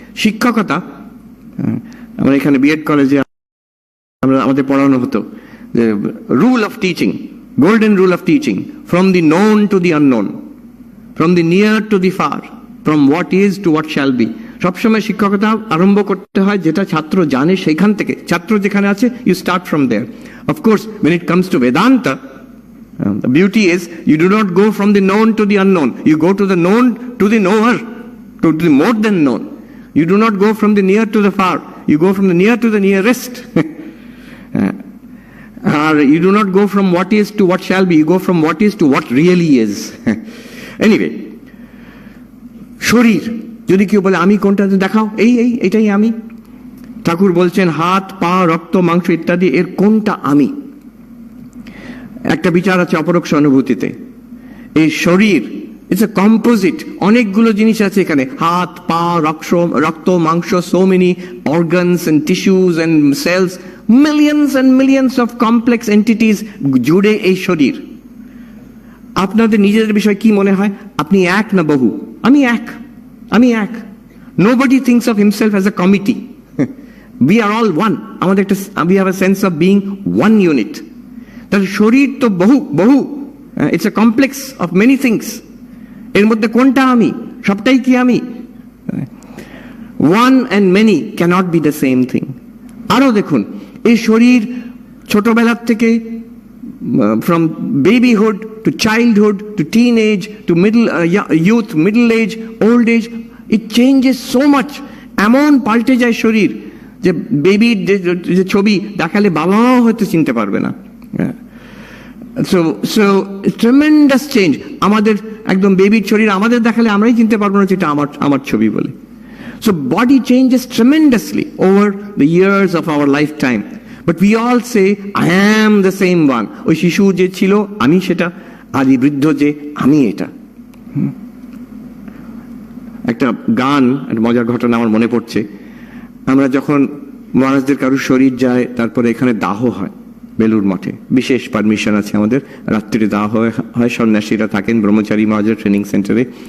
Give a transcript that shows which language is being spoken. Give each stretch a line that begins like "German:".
Bangla: শিক্ষকতা, আমরা এখানে বিএড কলেজে আমাদের পড়ানো হতো যে
English: Rule of teaching, golden rule of teaching, from the known to the unknown, from the near to the far, from what is to what shall be.
Bangla: সবসময় শিক্ষকতা আরম্ভ করতে হয় যেটা ছাত্র জানে সেইখান থেকে, ছাত্র যেখানে আছে
English: You start from there. Of course when it comes to Vedanta, the beauty is you do not go from the known to the unknown, you go to the known to the knower, to the more than known. You do not go from the near to the far, you go from the near to the nearest. Or you do not go from what is to what shall be, you go from what is to what really is.
Bangla: Anyway, শরীর যদি কেউ বলে আমি কোনটা দেখাও, এটাই আমি। ঠাকুর বলছেন হাত, পা, রক্ত, মাংস ইত্যাদি এর কোনটা আমি? একটা বিচার আছে অপরোক্ষ অনুভূতিতে। এই শরীর
English: it's a composite,
Bangla: অনেকগুলো জিনিস আছে এখানে, হাত, পা, রক্ত, মাংস,
English: so many organs and tissues and cells, millions and millions of complex entities
Bangla: জুড়ে এই শরীর। আপনাদের নিজেদের বিষয় কি মনে হয়? আপনি এক না বহু? আমি এক, আমি এক।
English: Nobody thinks of himself as a committee. We are all one.
Bangla: আমাদের একটা
English: we have a sense of being one unit.
Bangla: তাহলে শরীর তো বহু,
English: it's a complex of many things.
Bangla: এর মধ্যে কোনটা আমি? সবটাই কি আমি?
English: One and many cannot be the same thing.
Bangla: আরো দেখুন, এই শরীর ছোটবেলার থেকে
English: from babyhood to childhood to teenage to youth, middle age, old age, it changes so much.
Bangla: এমন পাল্টে যায় শরীর যে বেবির যে ছবি দেখালে বাবা মাও হয়তো চিনতে পারবে না।
English: So tremendous change.
Bangla: আমাদের একদম বেবির শরীর আমাদের দেখালে আমরাই চিনতে পারবো না যেটা আমার ছবি বলে।
English: So body changes tremendously over the years of our lifetime. But we all say, I am the same one.
Bangla: ওই শিশু যে ছিল আমি সেটা, আর এই বৃদ্ধ যে আমি এটা। একটা গান, একটা মজার ঘটনা আমার মনে পড়ছে। আমরা যখন মহারাজদের কারুর শরীর যায়, তারপরে এখানে দাহ হয় বেলুর মঠে, বিশেষ পারমিশন আছে আমাদের, রাত্রিরে দাহ হয়, সন্ন্যাসীরা থাকেন ব্রহ্মচারী মহারাজের ট্রেনিং সেন্টারে।